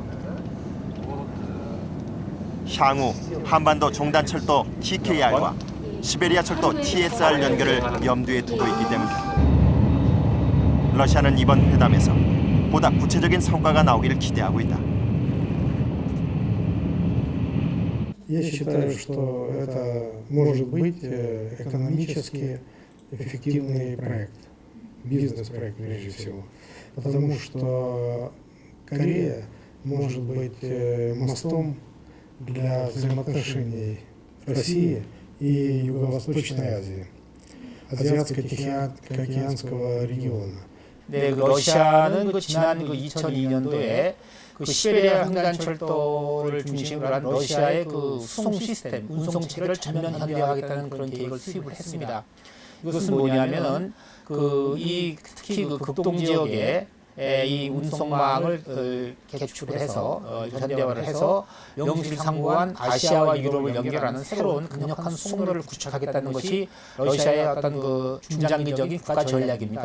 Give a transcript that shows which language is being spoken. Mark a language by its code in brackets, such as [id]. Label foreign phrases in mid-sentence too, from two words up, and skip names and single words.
[ko] 향후 한반도 종단철도 TKR과 시베리아 철도 TSR 연결을 염두에 두고 있기 때문이다. 러시아는 이번 회담에서 보다 구체적인 성과가 나오기를 기대하고 있다. [ru] Я считаю, что это может быть экономически эффективный проект, бизнес-проект прежде всего, потому что Корея может быть мостом для взаимоотношений России и Юго-Восточной Азии, Азиатско-Тихоокеанского региона. [ko] 네, 러시아는 지난 2002년도에 시베리아 횡단철도를 중심으로 한 러시아의 수송 시스템, 운송체계를 전면 현대화하겠다는 그런 계획을 수립을 했습니다. 이것은 뭐냐면은 특히 극동 지역에 이 운송망을 개축해서 현대화를 해서 명실상부한 아시아와 유럽을 연결하는 새로운 강력한 수송로를 구축하겠다는 것이 러시아의 어떤 중장기적인 국가 전략입니다.